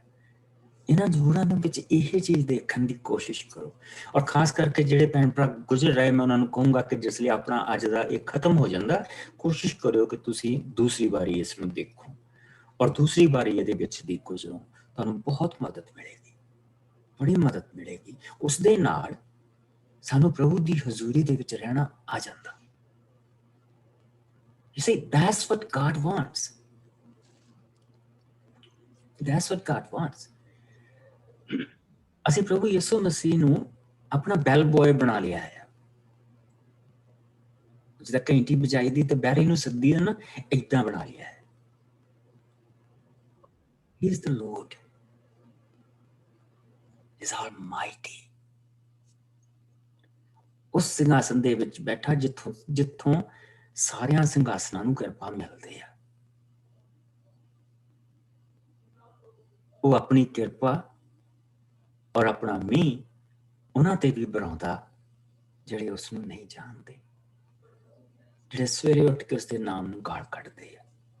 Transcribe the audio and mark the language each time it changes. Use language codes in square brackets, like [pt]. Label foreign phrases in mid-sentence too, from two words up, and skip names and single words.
[pa] ਇਹਨਾਂ ਜ਼ਬੂਰਾਂ ਦੇ ਵਿੱਚ ਇਹ ਚੀਜ਼ ਦੇਖਣ ਦੀ ਕੋਸ਼ਿਸ਼ ਕਰੋ, ਔਰ ਖਾਸ ਕਰਕੇ ਜਿਹੜੇ ਭੈਣ ਭਰਾ ਗੁਜ਼ਰ ਰਹੇ, ਮੈਂ ਉਹਨਾਂ ਨੂੰ ਕਹੂੰਗਾ ਕਿ ਜਿਸ ਲਈ ਆਪਣਾ ਅੱਜ ਦਾ ਇਹ ਖਤਮ ਹੋ ਜਾਂਦਾ, ਕੋਸ਼ਿਸ਼ ਕਰਿਓ ਕਿ ਤੁਸੀਂ ਦੂਸਰੀ ਵਾਰੀ ਇਸ ਨੂੰ ਦੇਖੋ, ਔਰ ਦੂਸਰੀ ਵਾਰੀ ਇਹਦੇ ਵਿੱਚ ਦੀ ਗੁਜ਼ਰੋ, ਤੁਹਾਨੂੰ ਬਹੁਤ ਮਦਦ ਮਿਲੇਗੀ, ਬੜੀ ਮਦਦ ਮਿਲੇਗੀ। ਉਸ ਦੇ ਨਾਲ ਸਾਨੂੰ ਪ੍ਰਭੂ ਦੀ ਹਜ਼ੂਰੀ ਦੇ ਵਿੱਚ ਰਹਿਣਾ ਆ ਜਾਂਦਾ। [en] You see, that's what God wants. That's what God wants. [pa] ਅਸੀਂ ਪ੍ਰਭੂ ਯਿਸੂ ਮਸੀਹ ਨੂੰ ਆਪਣਾ [en] bell boy [pa] ਬਣਾ ਲਿਆ ਹੈ। ਜਿੱਦਾਂ ਘੰਟੀ ਵਜਾਈ ਦੀ ਤੇ ਬੈਰੀ ਨੂੰ ਸੱਦੀ ਨਾ, ਏਦਾਂ ਬਣਾ ਲਿਆ ਹੈ। [en] He is the Lord. He is almighty. [pa] ਉਸ ਸਿੰਘਾਸਨ ਦੇ ਵਿੱਚ ਬੈਠਾ ਜਿੱਥੋਂ ਸਾਰਿਆਂ ਸਿੰਘਾਸਨਾਂ ਨੂੰ ਕਿਰਪਾ ਮਿਲਦੀ ਆ। ਉਹ ਆਪਣੀ ਕਿਰਪਾ ਔਰ ਆਪਣਾ ਮੀਂਹ ਉਹਨਾਂ ਤੇ ਵੀ ਬਰਾਉਂਦਾ ਜਿਹੜੇ ਉਸ ਨੂੰ ਨਹੀਂ ਜਾਣਦੇ, ਜਿਹੜੇ ਸਵੇਰੇ ਉੱਠ ਕੇ ਉਸਦੇ ਨਾਮ ਨੂੰ ਗਾਲ ਕੱਢਦੇ ਆ।